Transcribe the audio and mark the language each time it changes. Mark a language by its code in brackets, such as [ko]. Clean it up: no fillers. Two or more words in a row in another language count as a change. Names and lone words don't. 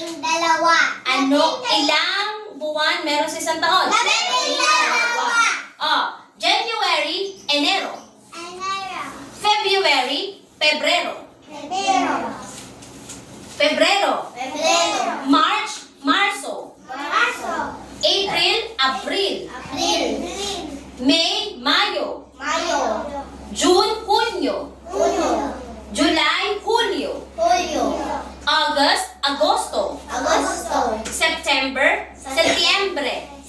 [tl] Ilang buwan meron sa isang taon? 12. January, Enero. February, Pebrero. March, Marso. April, Abril. May, Mayo. June, Hunyo. July, Hulyo. August, Agosto. September, Setyembre.